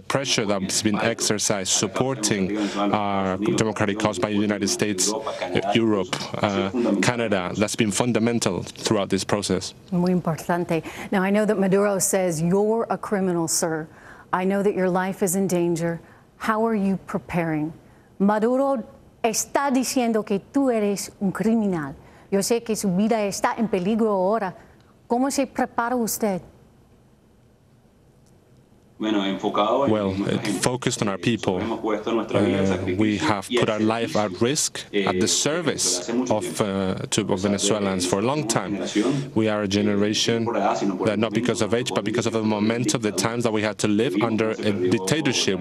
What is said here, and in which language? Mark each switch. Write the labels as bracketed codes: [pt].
[en] The pressure that's been exercised supporting our democratic cause by the United States, Europe, Canada, that's been fundamental throughout this process. [es] Muy importante. [en] Now, I know that Maduro says you're a criminal, sir. I know that your life is in danger. How are you preparing? [es] Maduro está diciendo que tú eres un criminal. Yo sé que su vida está en peligro ahora. ¿Cómo se prepara usted? [en] Well, focused on our people, we have put our life at risk at the service of Venezuelans for a long time. We are a generation that, not because of age, but because of the momentum, the times that we had to live under a dictatorship.